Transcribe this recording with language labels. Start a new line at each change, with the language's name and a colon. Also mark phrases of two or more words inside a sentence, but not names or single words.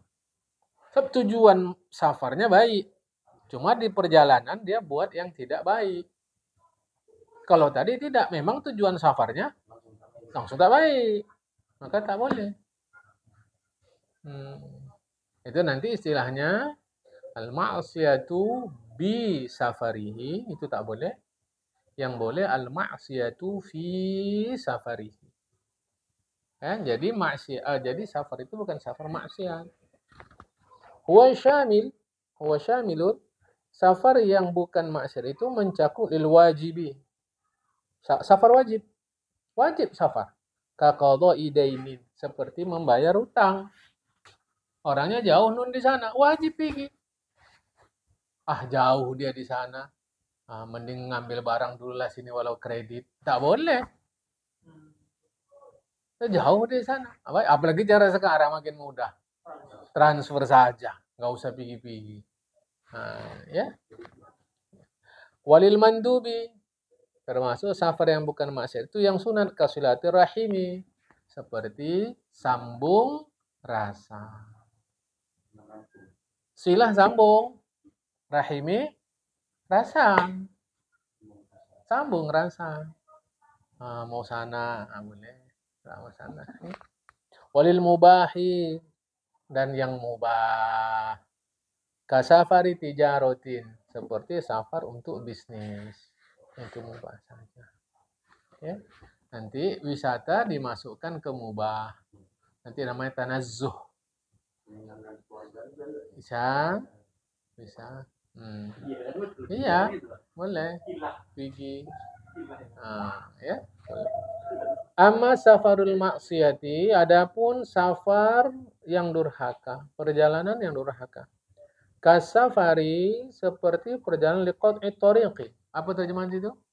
Indonesian: Sebab tujuan safarnya baik. Cuma di perjalanan dia buat yang tidak baik. Kalau tadi tidak, memang tujuan safarnya langsung tak baik, maka tak boleh. Itu nanti istilahnya
Arabic: المعصية بسفره,
Indonesian: itu tak boleh. Yang boleh
Arabic: المعصية في سفره.
Indonesian: Jadi jadi safar itu bukan safar maksiat.
Arabic: هو شامل,
Indonesian: safar yang bukan maksiat itu mencakup
Arabic: للواجب.
Indonesian: Safar wajib. Wajib safar.
Arabic: كقضاء دين,
Indonesian: seperti membayar utang. Orangnya jauh nun di sana, wajib pergi. Jauh dia di sana. Mending ngambil barang dulu lah sini walau kredit. Tak boleh. Jauh di sana. Apalagi cara sekarang makin mudah. Transfer saja, nggak usah pergi-pergi. Ya.
Arabic: وللمندوب,
Indonesian: termasuk safar yang bukan maksiat itu yang sunat
Arabic: كصلة رحم,
Indonesian: seperti sambung rasa. Silah sambung, rahimi rasa. Sambung rasa. Mau sana, boleh. Mau sana.
Arabic: وللمباح,
Indonesian: dan yang mubah.
Arabic: كسفر تجارة,
Indonesian: seperti safar untuk bisnis. Itu mubah saja. Ya. Nanti wisata dimasukkan ke mubah. Nanti namanya tanazzuh. Bisa. Iya, boleh. Pergi.
Arabic: Ya. أما سفر المعصية,
Indonesian: adapun safar yang durhaka, perjalanan yang durhaka. Kasafari, seperti perjalanan
Arabic: لقطع طريق.
Indonesian: Apa terjemahan itu?